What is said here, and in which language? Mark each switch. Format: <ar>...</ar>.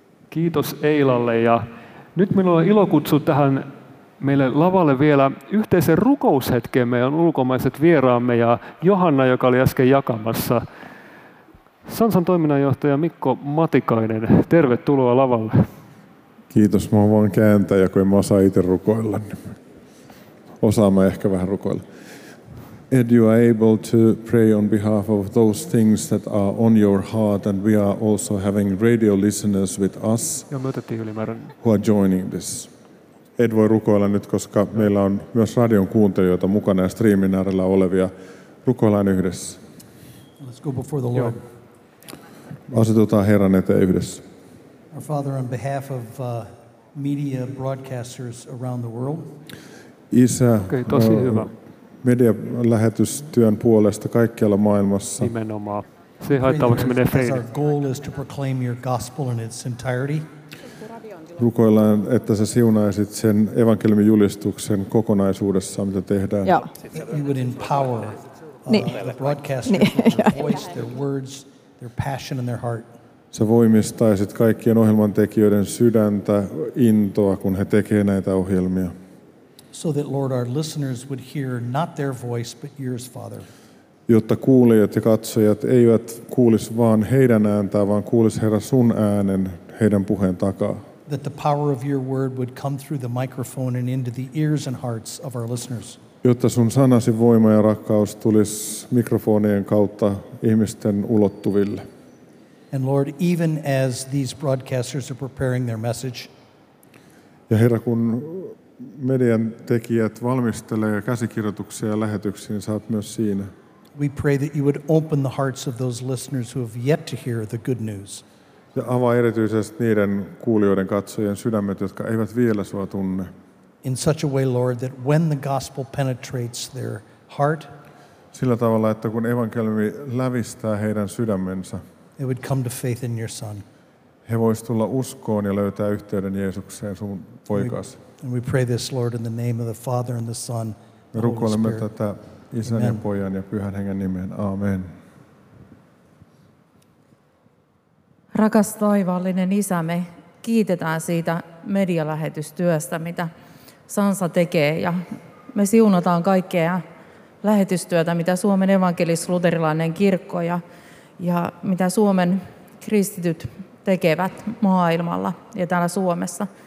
<fi>Kiitos Eilalle, ja nyt minulla on ilo kutsua tähän meille lavalle vielä yhteisen rukoushetkeen meidän ulkomaiset vieraamme ja Johanna, joka oli äsken jakamassa. Sansan toiminnanjohtaja Mikko Matikainen, tervetuloa lavalle. Kiitos, mä voin kääntää, ja kun en mä osaa itse rukoilla, niin osaan mä ehkä vähän rukoilla.</fi> <en>Ed, you are able to pray on behalf of those things that are on your heart, and we are also having radio listeners with us who are joining this.</en> <fi>Ed voi rukoilla nyt, koska meillä on myös radion kuuntelijoita mukana ja striimin äärellä olevia. Rukoillaan yhdessä.</fi> <en>Let's go before the Lord.</en> <fi>Asetutaan Herran eteen yhdessä.</fi> <en>Our Father, on behalf of media broadcasters around the world.</en> <fi>Isä, okay, tosi hyvä. Medialähetystyön puolesta kaikkialla maailmassa. Nimenomaan. Se haittaavaksi menee feille.</fi> <en>Our goal is to proclaim your gospel in its entirety.</en> <fi>Rukoillaan, että sä siunaisit sen evankeliumin julistuksen kokonaisuudessaan, mitä tehdään.</fi> <en>You would empower broadcasters with their voice, their words, their passion and their heart.</en> <fi>Sä voimistaisit kaikkien ohjelmantekijöiden sydäntä, intoa, kun he tekevät näitä ohjelmia.</fi> <en>So that, Lord, our listeners would hear not their voice, but yours, Father.</en> <fi>Jotta kuulijat ja katsojat eivät kuulisi vaan heidän ääntään, vaan kuulisi, Herra, sun äänen heidän puheen takaa.</fi> <en>That the power of your word would come through the microphone and into the ears and hearts of our listeners.</en> <fi>Jotta sun sanasi voima ja rakkaus tulisi mikrofonien kautta ihmisten ulottuville.</fi> <en>And Lord, even as these broadcasters are preparing their message,</en> <fi>ja Herra, kun median tekijät valmistelee käsikirjoituksia ja lähetyksiä, niin sä oot myös siinä.</fi> <en>We pray that you would open the hearts of those listeners who have yet to hear the good news.</en> <fi>Ja avaa erityisesti niiden kuulijoiden, katsojien sydämet, jotka eivät vielä sua tunne.</fi> <en>In such a way, Lord, that when the gospel penetrates their heart,</en> <fi>sillä tavalla, että kun evankeliumi lävistää heidän sydämensä,</fi> <en>they would come to faith in your son.</en> <fi>He voisivat tulla uskoon ja löytää yhteyden Jeesukseen, sun poikasi.</fi> <en>And we pray this, Lord, in the name of the Father and the Son.</en> <fi>Me rukoilemme tätä Isän ja Pojan ja Pyhän Hengen nimeen. Amen. Rakas taivaallinen Isä, me kiitetään siitä medialähetystyöstä, mitä Sansa tekee. Ja me siunataan kaikkea lähetystyötä, mitä Suomen evankelis-luterilainen kirkko ja mitä Suomen kristityt tekevät maailmalla ja täällä Suomessa.</fi>